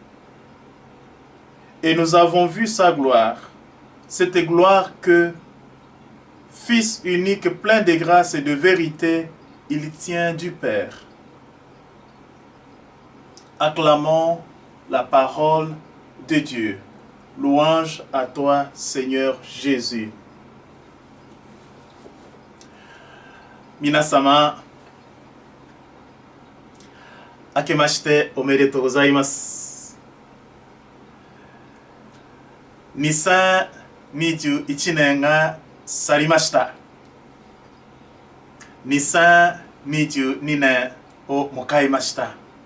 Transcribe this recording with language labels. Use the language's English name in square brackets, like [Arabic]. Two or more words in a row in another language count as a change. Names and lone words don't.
[French] Et nous avons vu sa gloire, cette gloire que, Fils unique plein de grâce et de vérité, il tient du Père. Acclamons la parole de Dieu. Louange à toi, Seigneur Jésus. [Japanese] 皆様、明けましておめでとうございます. 2021年が去りました。2022年を迎えました。